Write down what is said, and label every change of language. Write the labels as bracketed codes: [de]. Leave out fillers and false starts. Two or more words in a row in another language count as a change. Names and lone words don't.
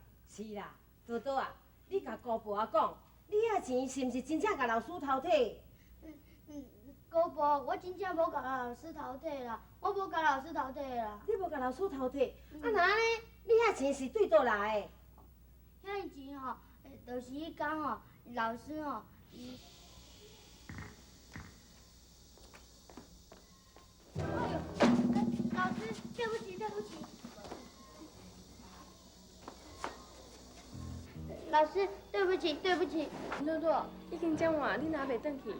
[nan] 是啦，多多啊，你甲姑婆啊讲，你遐钱是毋是真正甲老师偷摕？姑婆，我真正无甲老师偷摕啦，我无甲老师偷摕啦。你无甲老师偷摕，啊那安尼，你遐钱是对倒来的？遐钱吼，就是迄天吼，老师吼，伊。哎呦，老师，对不起。老师，对不起。诺诺，已经这晚，你哪袂转去？